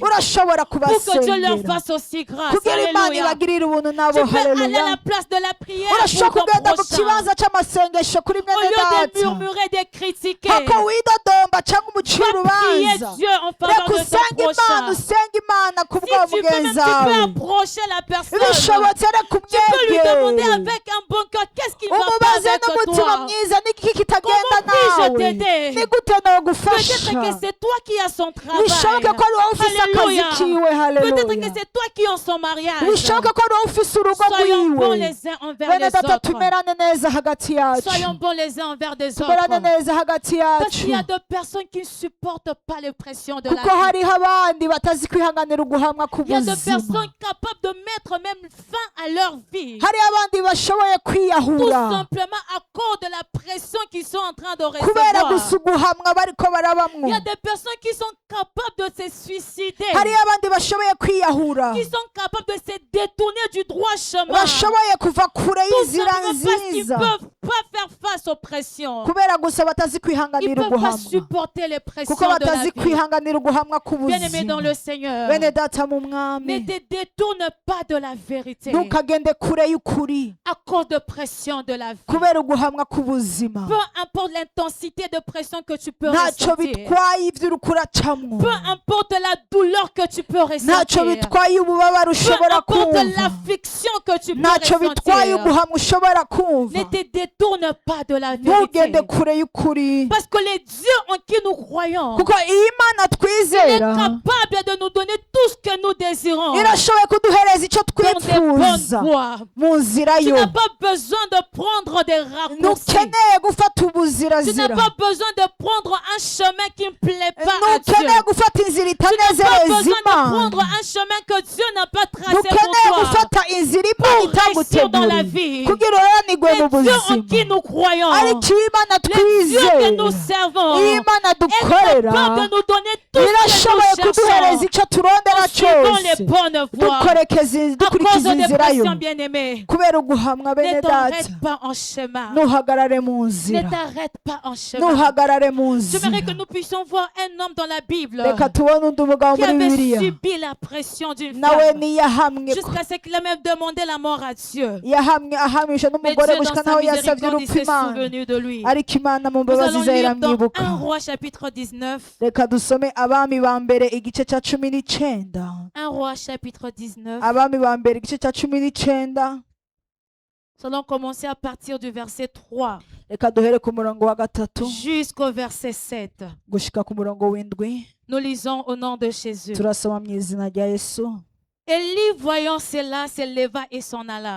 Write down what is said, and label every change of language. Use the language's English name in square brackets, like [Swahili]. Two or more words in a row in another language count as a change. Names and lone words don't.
[Rundi] urashobora [French] pour que Dieu leur [Rundi] kubasengera [French] fasse aussi grâce. [Rundi] kugira imana [French] Alléluia. [Rundi] ibagirire ubuntu nabo. [French] Tu peux aller à [Rundi] Haleluya. [French] la place de la prière [Rundi] urashobora [French] pour ton [Rundi] kugenda mu [French] prochain. [Rundi] kibanza cy'amasengesho kuri [French] Au [Rundi] mwene [French] lieu de [Rundi] data [French] murmurer, de critiquer, [Rundi] hako widodomba cyangwa umucira [French] va prier [Rundi] urubanza [French] Dieu en faveur [Rundi] reka [French] de [Rundi] usenge [French] ton [Rundi] imana [French] prochain. [Rundi] usenge imana ku bwa [French] Si tu peux même, [Rundi] mugenzi [French] tu peux [Rundi] wawe [French] approcher la personne. [Rundi] bishobotse reka [French] Tu peux lui demander [Rundi] umwegere [French] avec un bon cœur qu'est-ce qui va pas [Rundi] umubaze [French] avec [Rundi] n'umutima [French] toi. [Rundi] mwiza n'iki kitagenda [French] Comment puis-je [Rundi] nawe [French] t'aider? [Rundi] ni gute nogufasha [French] Peut-être que c'est toi qui as son travail. [Rundi] bishoboke ko ari wowe ufise akazi [French] Alléluia. [Rundi] kiwe. [French] Peut-être [Rundi] Haleluya. [French] que c'est toi qui as son mariage. [Rundi] bishoboke ko ari wowe ufise urugo [French] Soyons bons [Rundi] rwiwe. [French] les uns envers [Rundi] bene [French] les [Rundi] data [French] autres. [Rundi] tumerane neza hagati [French] Soyons [Rundi] yacu [French] bons les uns envers des [Rundi] tumerane [French] autres. [Rundi] neza hagati [French] Parce qu'il y a [Rundi] yacu [French] des personnes qui ne supportent pas les pressions de la [Rundi] kuko [French] vie. [Rundi] hariho abandi batazi kwihanganira uguhamwa [French] Il y a des [Rundi] k'ubuzima [French] personnes capables de mettre même fin à leur vie. [Rundi] hariho abandi bashoboye [French] Tout [Rundi] kwiyahura [French] simplement à cause de la pression qu'ils sont en train de [Rundi] kubera [French] recevoir. [Rundi] gusa uguhamwa bariko barabamwo. [French] Il y a des personnes qui sont capables de se suicider. [Rundi] hariho abandi bashoboye kwiyahura [French] Qui sont capables de se détourner du droit chemin. [Rundi] bashoboye kuva kure [French] Tout [Rundi] y'inzira [French] simplement parce qu'ils [Rundi] nziza [French] peuvent pas faire face aux pressions. [Rundi] kubera gusa batazi [French] Ils [Rundi] kwihanganira [French] ne peuvent pas [Rundi] uguhamwa [French] supporter les pressions [Rundi] kuko [French] de la [Rundi] batazi [French] vie. [Rundi] kwihanganira uguhamwa [French] Bien-aimé dans [Rundi] k'ubuzima. [French] le Seigneur, [Rundi] Bene data mu [French] ne [Rundi] mwami, [French] te détourne pas de la vérité [Rundi] ntukagende kure y'ukuri [French] à cause de pression de la vie. [Rundi] kubera uguhamwa k'ubuzima. [French] Peu importe l'intensité de pression que tu peux [Rundi] ntacyo [French] ressentir, [Rundi] bitwaye ibyo uri kuracamwo, [French] peu importe la douleur que tu peux [Rundi] ntacyo [French] ressentir, [Rundi] bitwaye ububabare [French] peu [Rundi] ushobora [French] importe [Rundi] kumva, [French] l'affliction que tu peux [Rundi] ntacyo bitwaye [French] ressentir, [Rundi] uguhamwa ushobora kumva. [French] ne te détourne pas de la [Rundi] ntugende [French] vérité. [Rundi] kure y'ukuri [French] Parce que les dieux en qui nous croyons, [Rundi] kuko iyi Imana [French] il est [Rundi] twizera [French] capable de nous donner tout ce que nous désirons [Rundi] irashoboye kuduhereza icyo [French] dans des bonnes [Rundi] twifuza [French] voies. [Rundi] mu nzira [French] Tu [Rundi] yo. [French] n'as pas besoin de prendre des raccourcis. [Rundi] ntukeneye gufata [French] Tu n'as [Rundi] ubuzirazira, [French] pas besoin de prendre un chemin qui ne plaît pas à Dieu. [Rundi] ntukeneye gufata inzira [French] Tu n'as pas [Rundi] itanezereza [French] besoin de [Rundi] Imana, [French] prendre un chemin que Dieu n'a pas tracé [Rundi] ntukeneye [French] pour toi. [Rundi] gufata inzira Imana [French] Pour réussir dans la [Rundi] itaguteguriye [French] vie. [Rundi] kugira uranigwe mu [French] Les dieux en [Rundi] buzima. [French] qui nous croyons, [Rundi] ariko iyi Imana [French] les dieux que nous [Rundi] twizera, [French] servons, [Rundi] iyi Imana [French] est [Rundi] dukorera [French] capable de nous donner tout ce [Rundi] irashoboye [French] que nous [Rundi] kuduhereza [French] cherchons [Rundi] icyo turondera [French] en suivant les [Rundi] cyose, [French] bonnes voies. [Rundi] dukurikiza [French] À cause des [Rundi] inzira yo. [French] pressions, bien-aimés, [Rundi] kubera uguhamwa bene [French] ne [Rundi] data, [French] t'arrête pas en chemin. [Rundi] ntuhagarare mu [French] Ne [Rundi] nzira, [French] t'arrête pas en chemin. [Rundi] ntuhagarare mu [French] J'aimerais que [Rundi] nzira. [French] nous puissions voir un homme dans la Bible [Rundi] reka tubone undi mugabo [French] qui [Rundi] muri [French] avait [Rundi] bibiliya [French] subi la pression d'une [Rundi] nawe [French] femme [Rundi] niyahamwe [French] jusqu'à ce qu'il a même demandé la mort à Dieu. [Rundi] yahamwe ahamishwe [French] Mais [Rundi] n'umugore [French] Dieu, [Rundi] gushika [French] dans [Rundi] naho [French] sa [Rundi] yasavye [French] miséricorde, il [Rundi] urupfu [French] s'est [Rundi] Imana, [French] souvenu de lui. [Rundi] ariko Imana mu [French] Nous [Rundi] mbabazi [French] allons [Rundi] zayo [French] lire dans [Rundi] iramwibuka. [French] 1 Roi chapitre 19. [Rundi] reka dusome Abami ba mbere igice cya 19. [French] 1 Roi chapitre 19. [Rundi] Abami ba mbere igice cya 19. [French] Nous allons commencer à partir du verset 3 [Rundi] reka duhere ku murongo wa gatatu [French] jusqu'au verset 7. [Rundi] gushika ku murongo w'indwi. [French] Nous lisons au nom de Jésus. [Rundi] turasoma mu izina rya Yesu. [French] Élie, voyant cela, se leva et s'en alla